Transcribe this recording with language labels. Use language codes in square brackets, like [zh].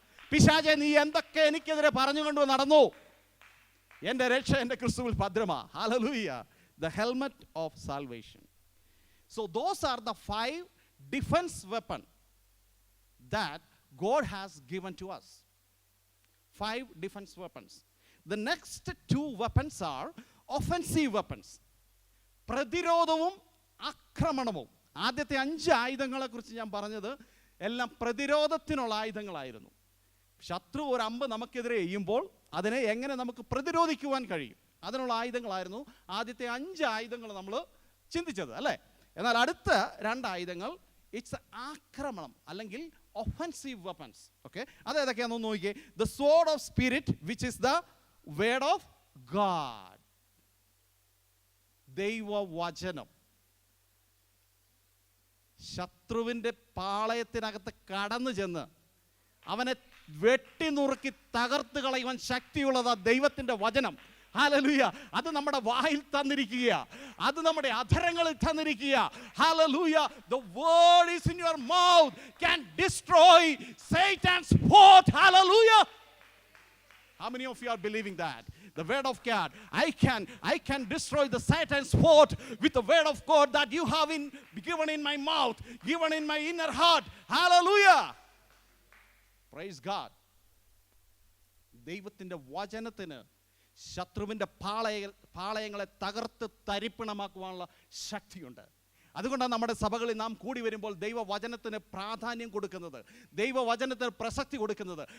[ml] പിശാചേ, നീ എന്തൊക്കെ എനിക്കെതിരെ പറഞ്ഞുകൊണ്ട് നടന്നു, എൻ്റെ രക്ഷ എൻ്റെ ക്രിസ്തുവിൽ ഭദ്രമാ. Hallelujah. [en] The helmet of salvation. So those are the 5 defense weapons that God has given to us. 5 defense weapons. The next 2 weapons are offensive weapons. [ml] പ്രതിരോധവും ആക്രമണവും. ആദ്യത്തെ 5 ആയുധങ്ങളെ കുറിച്ച് ഞാൻ പറഞ്ഞത് എല്ലാം പ്രതിരോധത്തിനുള്ള ആയുധങ്ങളായിരുന്നു. ശത്രു ഒരു അമ്പ് നമുക്കെതിരെ ചെയ്യുമ്പോൾ അതിനെ എങ്ങനെ നമുക്ക് പ്രതിരോധിക്കുവാൻ കഴിയും, അതിനുള്ള ആയുധങ്ങളായിരുന്നു ആദ്യത്തെ 5 ആയുധങ്ങൾ നമ്മൾ ചിന്തിച്ചത്, അല്ലേ? എന്നാൽ അടുത്ത 2 ആയുധങ്ങൾ ഇറ്റ്സ് ആക്രമണം അല്ലെങ്കിൽ [en] Offensive weapons. Okay, [ml] അതേതൊക്കെയാണെന്ന് നോക്കിയേ. [en] The sword of spirit which is the word of God. [ml] ദൈവവചനം. ശത്രുവിൻ്റെ പാളയത്തിനകത്ത് കടന്നു ചെന്ന് അവനെ വെട്ടിനുറുക്കി തകർത്ത് കളയുവാൻ ശക്തിയുള്ളതാ ദൈവത്തിൻ്റെ വചനം. ഹല്ലേലൂയ. അത് നമ്മുടെ വായിൽ തന്നിരിക്കുക, അത് നമ്മുടെ അധരങ്ങളിൽ തന്നിരിക്കുക. Hallelujah. [en] The word is in your mouth can destroy Satan's fort. Hallelujah. How many of you are believing that? The word of God, I can destroy the Satan's fort with the word of God that you have given in my mouth, given in my inner heart. Hallelujah. Praise God. [ml] ദൈവത്തിൻ്റെ വചനത്തിന് ശത്രുവിൻ്റെ പാളയങ്ങളെ തകർത്ത് തരിപ്പണമാക്കുവാനുള്ള ശക്തിയുണ്ട്. അതുകൊണ്ടാണ് നമ്മുടെ സഭകളിൽ നാം കൂടി വരുമ്പോൾ ദൈവവചനത്തിന് പ്രാധാന്യം കൊടുക്കുന്നത്, ദൈവവചനത്തിന് പ്രസക്തി കൊടുക്കുന്നത്.